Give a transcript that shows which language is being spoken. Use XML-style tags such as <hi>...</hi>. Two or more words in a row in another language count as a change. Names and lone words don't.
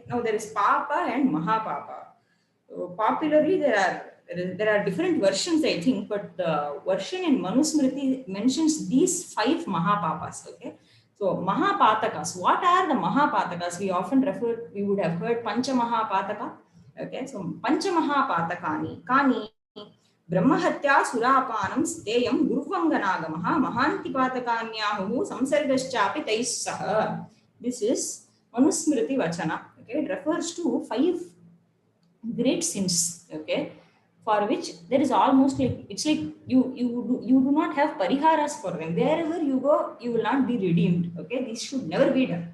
<en>Now there is Papa and Mahapapa. So popularly there are different versions, I think, but the version in Manusmriti mentions these 5 Mahapapas. Okay, so Mahapatakas. What are the Mahapatakas? We would have heard</en> <sa>Pancha Mahapataka.</sa> <en>Okay, so</en> <sa>Pancha Mahapatakani, Kani, Brahmahatya Surapanam Steyam Gurvanganagamaha Mahantipatakanyahu Samsargaschapi Taisaha.</sa> <en>This is</en> <sa>Manusmriti Vachana.</sa> <en>Okay, it refers to 5 great sins. Okay, for which there is almost like, it's like you do not have pariharas for them. Wherever you go, you will not be redeemed. Okay, this should never be done.</en>